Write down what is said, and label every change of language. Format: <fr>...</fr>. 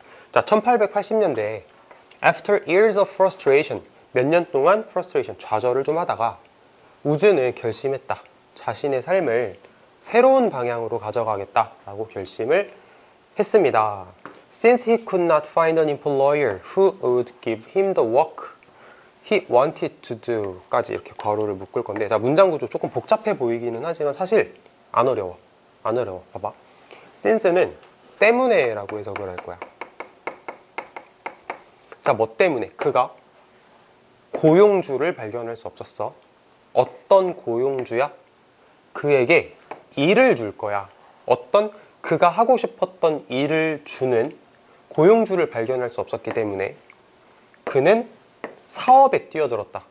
<ko>자, 1880년대에</ko> <en>after years of frustration,</en> <ko>몇 년 동안 frustration, 좌절을 좀 하다가 우즈는 결심했다. 자신의 삶을 새로운 방향으로 가져가겠다라고 결심을 했습니다.</ko> <en>Since he could not find an employer who would give him the work he wanted to do</en> <ko>까지 이렇게 괄호를 묶을 건데, 자, 문장 구조 조금 복잡해 보이기는 하지만 사실 안 어려워. 봐봐. since는 때문에 라고 해석을 할 거야. 자, 뭐 때문에? 그가 고용주를 발견할 수 없었어. 어떤 고용주야? 그에게 일을 줄 거야. 어떤 그가 하고 싶었던 일을 주는 고용주를 발견할 수 없었기 때문에 그는 사업에 뛰어들었다.</ko>